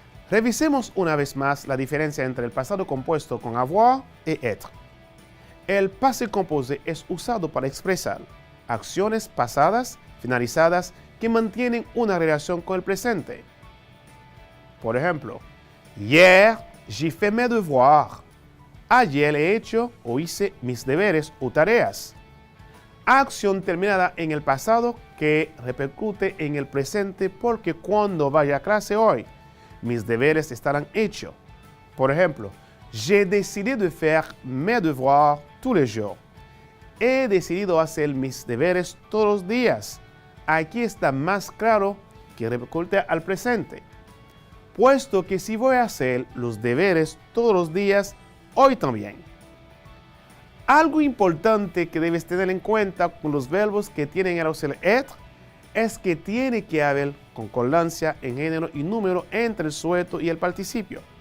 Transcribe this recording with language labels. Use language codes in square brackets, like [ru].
[es] Revisemos una vez más la diferencia entre el pasado compuesto con avoir y être. El passé composé es usado para expresar acciones pasadas, finalizadas, que mantienen una relación con el presente. Por ejemplo, [fr] hier j'ai fait mes devoirs. [es] Ayer he hecho o hice mis deberes o tareas. Acción terminada en el pasado que repercute en el presente porque cuando vaya a clase hoy, mis deberes estarán hechos. Por ejemplo, [fr] j'ai décidé de faire mes devoirs tous les jours. [es] He decidido hacer mis deberes todos los días. Aquí está más claro que repercute al presente. Puesto que si voy a hacer los deberes todos los días, hoy también. Algo importante que debes tener en cuenta con los verbos que tienen el auxiliar être es que tiene que haber concordancia en género y número entre el sujeto y el participio.